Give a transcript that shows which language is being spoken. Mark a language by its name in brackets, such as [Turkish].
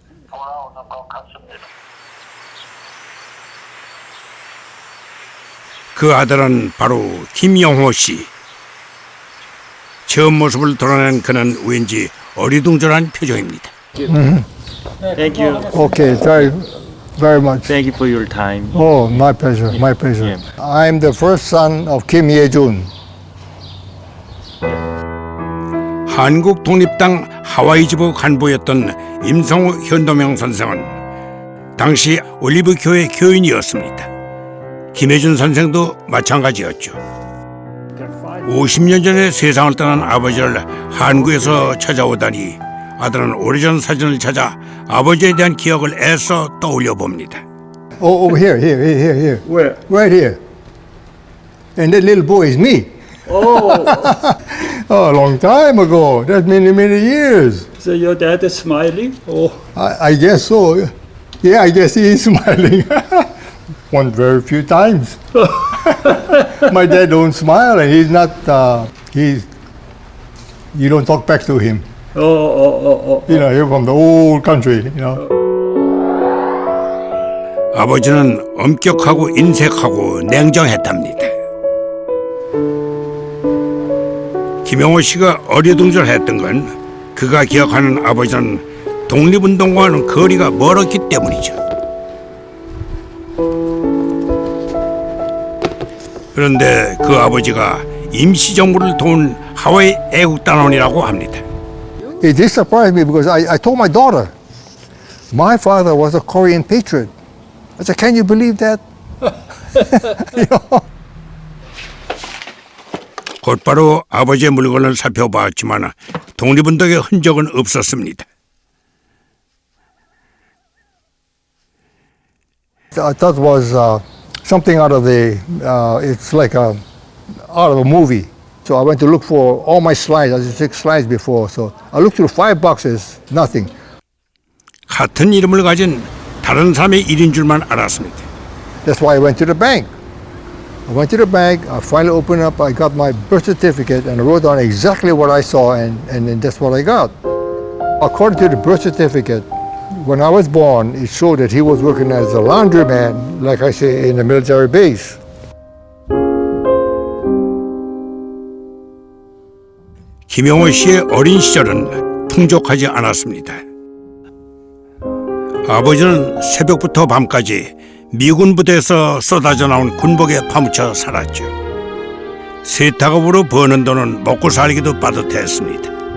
[Korean] 돌아오는 것 같습니다. 그 아들은 바로 김영호 씨. 처음 모습을 드러낸 그는 왠지 어리둥절한 표정입니다. [English] Thank you. Okay, very, very much. Thank you for your time. Oh, my pleasure, my pleasure. I'm the first son of Kim Ye-jun. [Korean] 한국 독립당 하와이 지부 간부였던 임성우 현도명 선생은 당시 올리브 교회 교인이었습니다. 김혜준 선생도 마찬가지였죠. 50년 전에 세상을 떠난 아버지를 한국에서 찾아오다니 아들은 오래전 사진을 찾아 아버지에 대한 기억을 애써 떠올려 봅니다. [English] Oh, over here, here. Where? Right here. And that little boy is me. Oh, Oh, a long time ago. That's many, many years. So your dad is smiling? Oh, I guess so. Yeah, I guess he is smiling. One very few times. My dad don't smile, and he's not. You don't talk back to him. You know, you're from the old country. You know. [Korean] 아버지는 엄격하고 인색하고 냉정했답니다. 김영호 씨가 어리둥절했던 건 그가 기억하는 아버지는 독립운동과는 거리가 멀었기 때문이죠. 그런데 그 아버지가 임시정부를 도운 하와이 애국단원이라고 합니다. [English] It did surprise me because I told my daughter, my father was a Korean patriot. I said, can you believe that? You know? [Korean] 곧바로 아버지의 물건을 살펴봤지만 독립운동의 흔적은 없었습니다. [English] I thought it was something out of it's like out of a movie. So I went to look for all my slides. I just took slides before. So I looked through 5 boxes, nothing. [Korean] 같은 이름을 가진 다른 사람의 일인 줄만 알았습니다. [English] That's why I went to the bank. I went to the bank, I finally opened up, I got my birth certificate and I wrote down exactly what I saw and that's what I got. According to the birth certificate, when I was born, it showed that he was working as a laundryman, like I say, in a military base. [Korean] 김영호 씨의 어린 시절은 풍족하지 않았습니다. 아버지는 새벽부터 밤까지 미군 부대에서 쏟아져 나온 군복에 파묻혀 살았죠. 세탁업으로 버는 돈은 먹고 살기도 빠듯했습니다.